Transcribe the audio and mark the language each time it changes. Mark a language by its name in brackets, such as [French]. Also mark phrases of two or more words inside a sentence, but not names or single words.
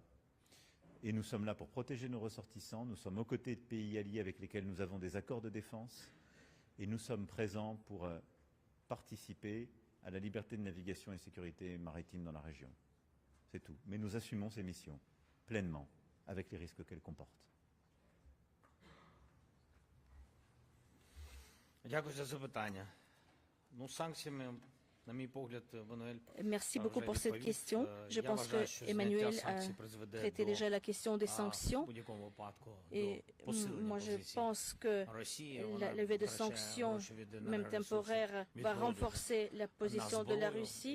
[French] Et nous sommes là pour protéger nos ressortissants, nous sommes aux côtés de pays alliés avec lesquels nous avons des accords de défense, et nous sommes présents pour participer à la liberté de navigation et sécurité maritime dans la région. C'est tout. Mais nous assumons ces missions pleinement, avec les risques qu'elles comportent. [Ukrainian] Дякую за запитання. Санкціями [French] Merci beaucoup pour cette question. Je pense que Emmanuel a traité déjà la question des sanctions. Et moi, je pense que la levée de sanctions, même temporaire, va renforcer la position de la Russie.